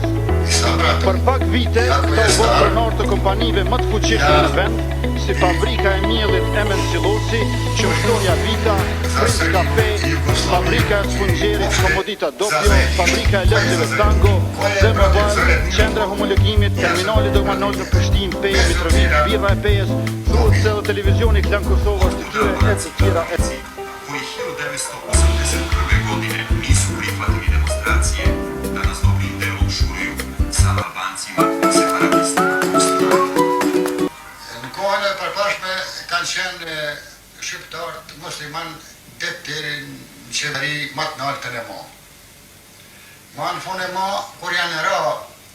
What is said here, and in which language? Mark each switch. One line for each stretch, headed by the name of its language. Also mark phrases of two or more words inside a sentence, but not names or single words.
Albanian: Për pak vite, këta u bërë pronar të kompanive më të fuqishme në vend, si fabrika e miellit Emen Silosi, Qumshtoria Vita, Prince Cafe, fabrika e sfungjerit Komodita Doppio, fabrika e lëngjeve Tango, Zemoval, qendra homologimit, terminali dogmanol në Prishtinë, Peje, Mitrovic, birra e Pejes, thuhet se edhe televizioni Klan Kosovës të tyre e të tjera e të.
Serbian: U 1981. godine nisu prihvatili demonstracije da nas dobrim delom šuruju sa Albancima separatistima.
Albanian: Në kohën e përpashme kanë qenë shqiptarët musliman deri në qeveri më të lartë e ma. Ma në fund e ma, kur janë ra